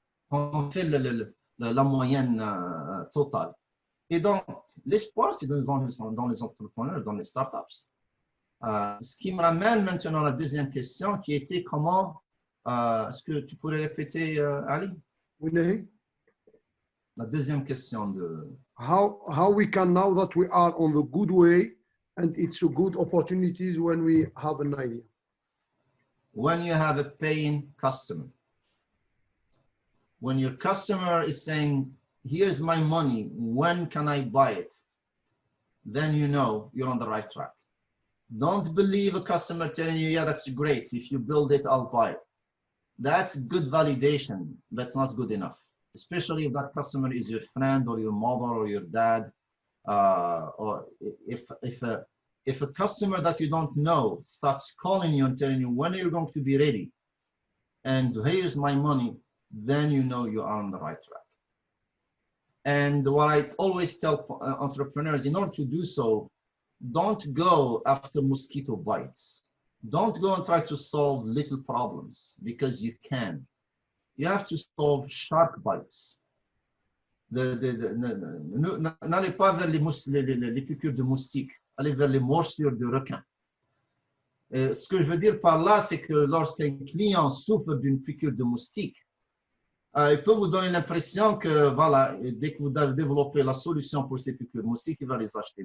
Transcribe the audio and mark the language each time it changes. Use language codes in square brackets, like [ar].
[fr] On fait la moyenne totale. Et donc, l'espoir, c'est dans les entrepreneurs, dans les startups. Ce qui me ramène maintenant à la deuxième question qui était comment, est-ce que tu pourrais répéter, Ali? Oui. La deuxième question de... [en] How we can, now that we are on the good way and it's a good opportunities when we have an idea. When you have a paying customer. When your customer is saying, here's my money, when can I buy it? Then you know you're on the right track. Don't believe a customer telling you, yeah, that's great. If you build it, I'll buy it. That's good validation. That's not good enough. Especially if that customer is your friend or your mother or your dad, or if a customer that you don't know starts calling you and telling you when you're going to be ready, and here's my money, then you know you are on the right track. And what I always tell entrepreneurs, in order to do so, don't go after mosquito bites. Don't go and try to solve little problems, because you can. you have to solve shark bites. [fr] N'allez pas vers les piqûres de moustiques, allez vers les morsures de requins. Et ce que je veux dire par là, c'est que lorsqu'un client souffre d'une piqûre de moustique, il peut vous donner l'impression que voilà, dès que vous développez la solution pour ces piqûres de moustiques, il va les acheter.